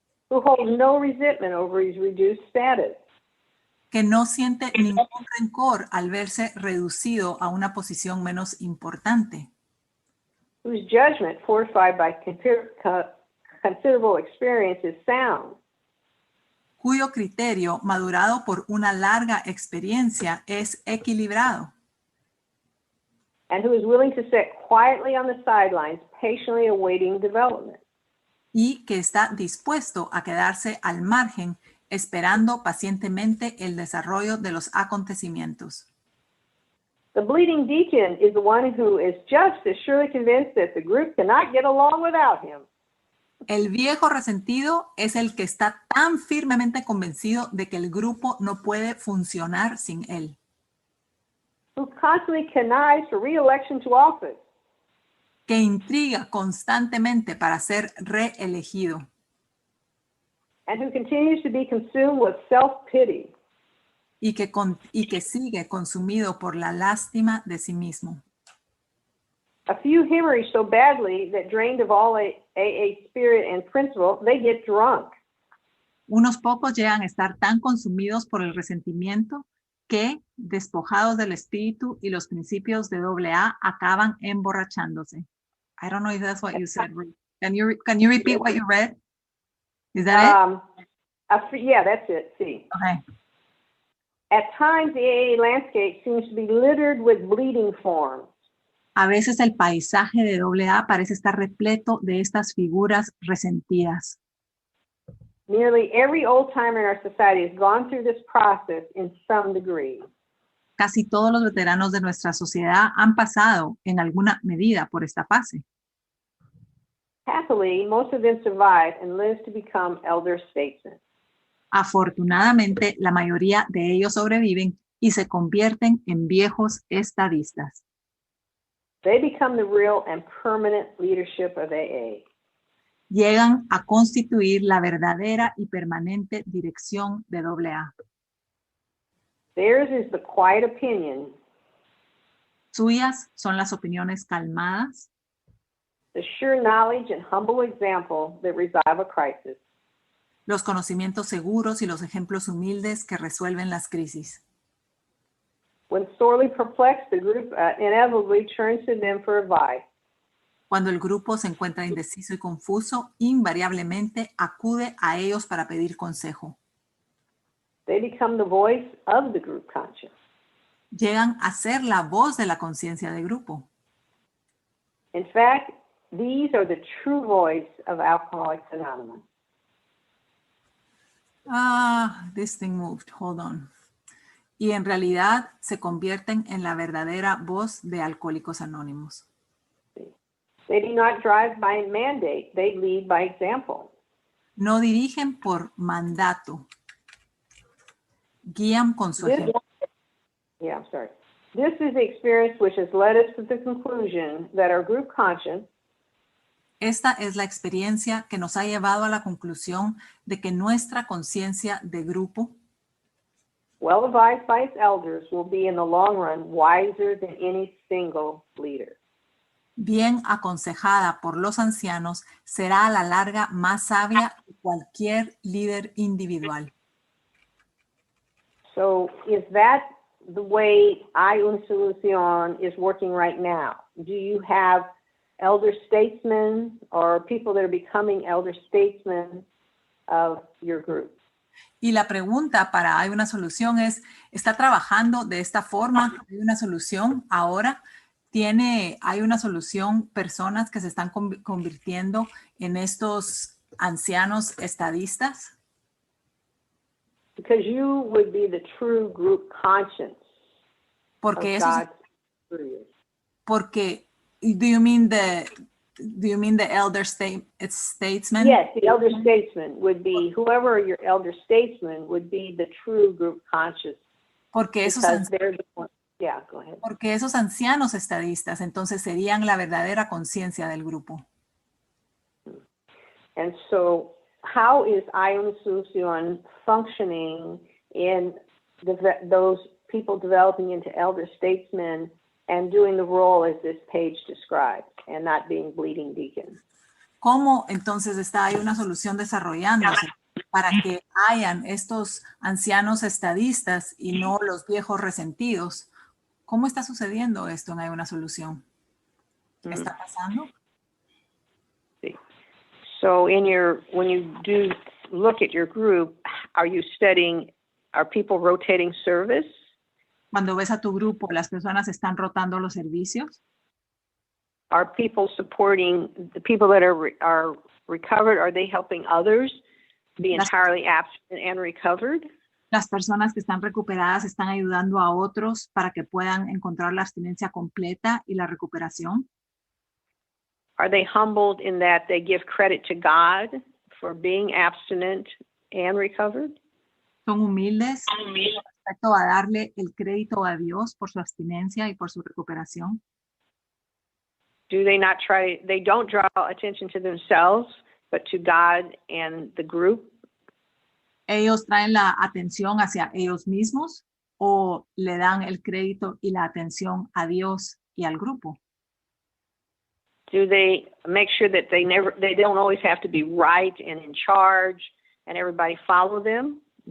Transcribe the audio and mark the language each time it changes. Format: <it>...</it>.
<en>Who holds no resentment over his reduced status.</en> <es>que no siente ningún rencor al verse reducido a una posición menos importante,</es> <en>Whose judgment, fortified by considerable experience, is sound.</en> <es>cuyo criterio, madurado por una larga experiencia, es equilibrado,</es> <en>And who is willing to sit quietly on the sidelines, patiently awaiting development.</en> <es>y que está dispuesto a quedarse al margen, esperando pacientemente el desarrollo de los acontecimientos.</es> <en>The bleeding deacon is the one who is just as surely convinced that the group cannot get along without him.</en> <es>El viejo resentido es el que está tan firmemente convencido de que el grupo no puede funcionar sin él,</es> <en>Who constantly connives for re-election to office.</en> <es>que intriga constantemente para ser reelegido</es> <en>And who continues to be consumed with self-pity.</en> <es>y que sigue consumido por la lástima de sí mismo.</es> <en>A few hemorrhage so badly that drained of all AA spirit and principle, they get drunk.</en> <es>Unos pocos llegan a estar tan consumidos por el resentimiento que, despojados del espíritu y los principios de AA, acaban emborrachándose.</es> <en>I don't know if that's what you said, Ruth. Can you repeat what you read? Is that Yeah, that's it. See. Okay. At times, the AA landscape seems to be littered with bleeding forms.</en> <es>A veces el paisaje de AA parece estar repleto de estas figuras resentidas.</es> <en>Nearly every old-timer in our society has gone through this process in some degree.</en> <es>Casi todos los veteranos de nuestra sociedad han pasado en alguna medida por esta fase.</es> <en>Happily, most of them survive and live to become elder statesmen.</en> <es>Afortunadamente, la mayoría de ellos sobreviven y se convierten en viejos estadistas.</es> <en>They become the real and permanent leadership of AA.</en> <es>Llegan a constituir la verdadera y permanente dirección de AA.</es> <en>Theirs is the quiet opinion.</en> <es>Suyas son las opiniones calmadas,</es> <en>the sure knowledge and humble example that resolve a crisis.</en> <es>los conocimientos seguros y los ejemplos humildes que resuelven las crisis.</es> <en>When sorely perplexed, the group inevitably turns to them for advice.</en> <es>Cuando el grupo se encuentra indeciso y confuso, invariablemente acude a ellos para pedir consejo.</es> <en>They become the voice of the group conscience.</en> <es>Llegan a ser la voz de la conciencia de grupo.</es> <en>In fact, these are the true voice of Alcoholics Anonymous. This thing moved. Hold on.</en> <es>Y en realidad se convierten en la verdadera voz de Alcohólicos Anónimos.</es> <en>They do not drive by mandate, they lead by example.</en> <es>No dirigen por mandato. Guían con su ejemplo.</es> <en>This is the experience which has led us to the conclusion that our group conscience,</en> <es>Esta es la experiencia que nos ha llevado a la conclusión de que nuestra conciencia de grupo,</es> <en>well advised by its elders, will be in the long run wiser than any single leader.</en> <es>bien aconsejada por los ancianos, será a la larga más sabia que cualquier líder individual.</es> <en>So is that the way Hay una Solución is working right now? Do you have elder statesmen or people that are becoming elder statesmen of your group?</en> <es>Y la pregunta para Hay una Solución es, ¿está trabajando de esta forma? ¿Hay una solución ahora? ¿Hay una solución personas que se están convirtiendo en estos ancianos estadistas?</es> <en>Because you would be the true group conscience</en> <es>Porque</es> <en>of</en> <es>eso</es> <en>God's creators.</en> <es>porque</es> <en>do you mean the elder statesman? Yes, the elder statesman would be, whoever your elder statesman would be the true group conscious.</en> <es>Porque esos,</es> <en>Because they're the ones. Yeah, go ahead.</en> <es>Porque esos ancianos estadistas entonces serían la verdadera conciencia del grupo.</es> <en>And so how is Hay una Solución functioning in those people developing into elder statesmen and doing the role as this page describes and not being bleeding deacons?</en> <es>¿Cómo entonces Hay una solución desarrollándose para que hayan estos ancianos estadistas y no los viejos resentidos? ¿Cómo está sucediendo esto en Hay una Solución? ¿Está pasando? Sí.</es> <en>So when you do look at your group, are you studying, are people rotating service?</en> <es>Cuando ves a tu grupo, ¿las personas están rotando los servicios?</es> <en>Are people supporting the people that are recovered? Are they helping others be entirely abstinent and recovered?</en> <es>Las personas que están recuperadas están ayudando a otros para que puedan encontrar la abstinencia completa y la recuperación.</es> <en>Are they humbled in that they give credit to God for being abstinent and recovered?</en> <es>Son humildes respecto a darle el crédito a Dios por su abstinencia y por su recuperación.</es> <en>They don't draw attention to themselves, but to God and the group?</en> <es>¿Ellos traen la atención hacia ellos mismos o le dan el crédito y la atención a Dios y al grupo?</es> <en>Do they make sure that they don't always have to be right and in charge and everybody follow them?</en>